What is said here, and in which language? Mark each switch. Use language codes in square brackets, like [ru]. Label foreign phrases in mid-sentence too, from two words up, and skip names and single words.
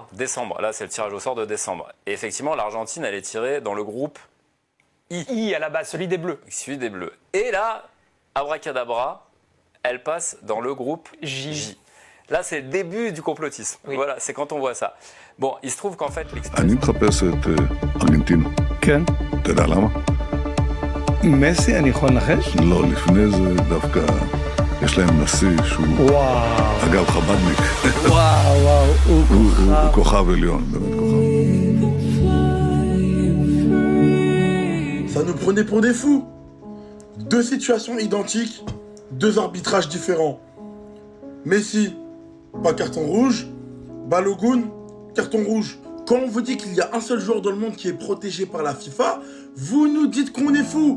[fr] Décembre, là c'est le tirage au sort de décembre. Et effectivement, l'Argentine, elle est tirée dans le groupe I. I à la base, celui des Bleus. Celui des Bleus. Et là, abracadabra, elle passe dans le groupe J. Là, c'est le début du complotisme. Oui. Voilà, c'est quand on voit ça. Bon, il se trouve qu'en fait... [he] אני מחפש את ארגנטינה. כן. אתה יודע למה? מסי, אני יכול לנחש? לא, לפני זה דווקא יש להם נשיא שהוא... אגב, חבדניק. וואו, הוא כוכב עליון, באמת כוכב. [fr] Ça nous prenait pour des fous. Deux situations identiques, deux arbitrages différents. Messi, pas carton rouge. Balogun, carton rouge. Quand on vous dit qu'il y a un seul joueur dans le monde qui est protégé par la FIFA, vous nous dites qu'on est fou.